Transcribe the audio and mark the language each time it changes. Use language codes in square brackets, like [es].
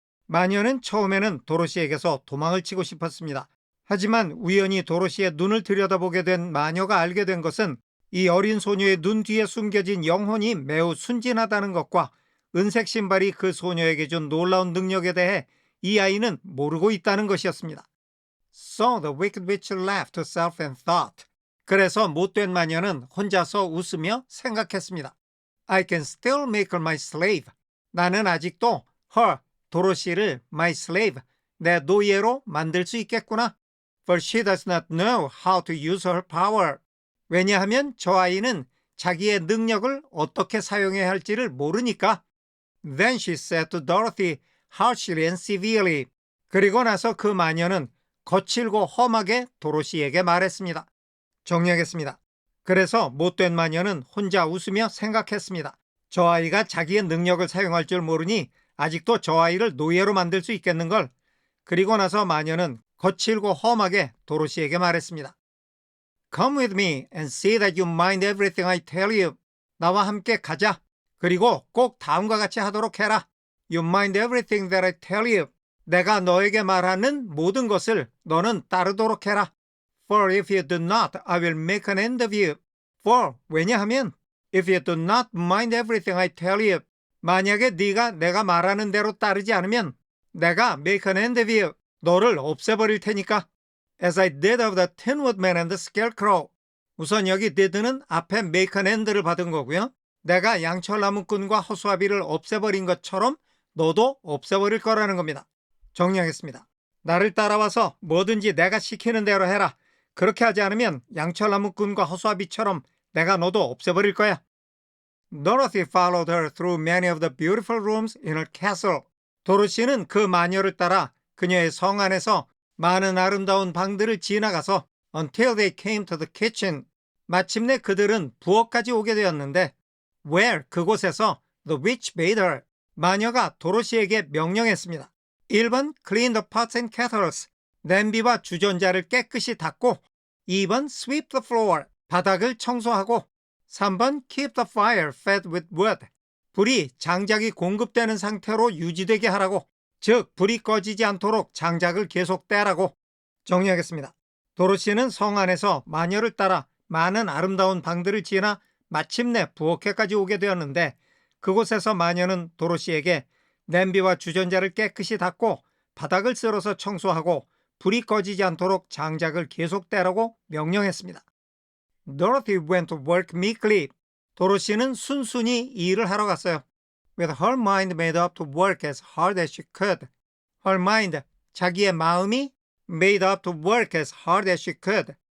[ko] 마녀는 처음에는 도로시에게서 도망을 치고 싶었습니다. 하지만 우연히 도로시의 눈을 들여다보게 된 마녀가 알게 된 것은 이 어린 소녀의 눈 뒤에 숨겨진 영혼이 매우 순진하다는 것과 은색 신발이 그 소녀에게 준 놀라운 능력에 대해 이 아이는 모르고 있다는 것이었습니다. [en] So the wicked witch laughed herself and thought. [ko] 그래서 못된 마녀는 혼자서 웃으며 생각했습니다. [en] I can still make her my slave. [ko] 나는 아직도 her, 도로시를 [en] my slave, [ko] 내 노예로 만들 수 있겠구나. [en] For she does not know how to use her power. [ko] 왜냐하면 저 아이는 자기의 능력을 어떻게 사용해야 할지를 모르니까. [en] Then she said to Dorothy harshly and severely. [ko] 그리고 나서 그 마녀는 거칠고 험하게 도로시에게 말했습니다. 정리하겠습니다. 그래서 못된 마녀는 혼자 웃으며 생각했습니다. 저 아이가 자기의 능력을 사용할 줄 모르니 아직도 저 아이를 노예로 만들 수 있겠는걸. 그리고 나서 마녀는 거칠고 험하게 도로시에게 말했습니다. [en] Come with me and see that you mind everything I tell you. [ko] 나와 함께 가자. 그리고 꼭 다음과 같이 하도록 해라. [en] You mind everything that I tell you. [ko] 내가 너에게 말하는 모든 것을 너는 따르도록 해라. [en] For if you do not, I will make an end of you. For, [ko] 왜냐하면 [en] if you do not mind everything I tell you. [ko] 만약에 네가 내가 말하는 대로 따르지 않으면 내가 [en] make an end of you. [ko] 너를 없애버릴 테니까. [en] As I did of the Tin Woodman and the Scarecrow. [ko] 우선 여기 did는 앞에 [en] make an end [ko] 를 받은 거고요. 내가 양철나무꾼과 허수아비를 없애버린 것처럼 너도 없애버릴 거라는 겁니다. 정리하겠습니다. 나를 따라와서 뭐든지 내가 시키는 대로 해라. 그렇게 하지 않으면 양철나무꾼과 허수아비처럼 내가 너도 없애버릴 거야. [en] Dorothy followed her through many of the beautiful rooms in her castle. [ko] 도로시는 그 마녀를 따라 그녀의 성 안에서 많은 아름다운 방들을 지나가서 [en] until they came to the kitchen. [ko] 마침내 그들은 부엌까지 오게 되었는데 where 그곳에서 [en] the witch bade her. [ko] 마녀가 도로시에게 명령했습니다. 1번 [en] clean the pots and kettles. [ko] 냄비와 주전자를 깨끗이 닦고 2번 [en] sweep the floor. [ko] 바닥을 청소하고 3번 [en] keep the fire fed with wood. [ko] 불이 장작이 공급되는 상태로 유지되게 하라고. 즉 불이 꺼지지 않도록 장작을 계속 떼라고. 정리하겠습니다. 도로시는 성 안에서 마녀를 따라 많은 아름다운 방들을 지나 마침내 부엌에까지 오게 되었는데 그곳에서 마녀는 도로시에게 냄비와 주전자를 깨끗이 닦고 바닥을 쓸어서 청소하고 불이 꺼지지 않도록 장작을 계속 떼라고 명령했습니다. [en] Dorothy went to work meekly. [ko] 도로시는 순순히 이 일을 하러 갔어요. [en] With her mind made up to work as hard as she could. Her mind, [ko] 자기의 마음이 [en] made up to work as hard as she could.